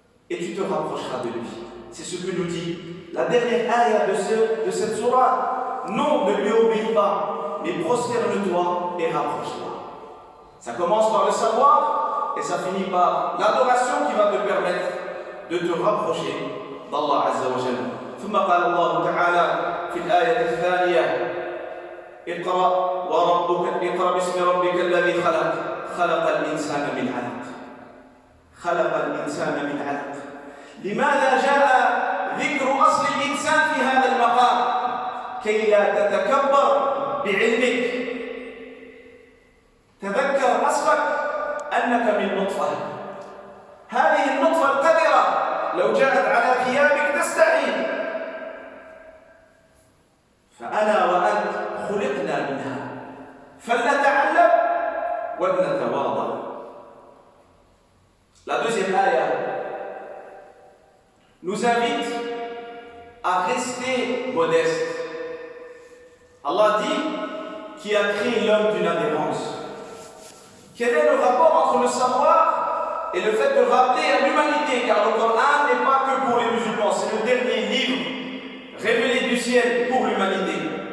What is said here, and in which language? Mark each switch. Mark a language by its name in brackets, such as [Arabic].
[French] Et tu te rapprocheras de lui. C'est ce que nous dit la dernière ayah de cette sourate. Non, ne lui obéis pas, mais prosterne-toi et rapproche-toi. Ça commence par le savoir et ça finit par l'adoration qui va te permettre de te rapprocher d'Allah Azza wa Jalla. [Arabic] ثم قال الله تعالى في الآية الثانية اقرأ باسم ربك الذي خلق الإنسان من علق. خلق الإنسان من علق. لماذا جاء ذكر أصل الإنسان في هذا المقام؟ كي لا تتكبر بعلمك. تذكر أصلك أنك من نطفة. هذه النطفة القذرة لو جاءت على ثيابك تستحي. فأنا وأنت خلقنا منها فلنتعلم ولنتواضع. [French] La deuxième ayah nous invite à rester modeste. Allah dit qui a créé l'homme d'une adhérence. Quel est le rapport entre le savoir et le fait de rappeler à l'humanité, car le Coran n'est pas que pour les musulmans, c'est le dernier livre révélé du ciel pour l'humanité.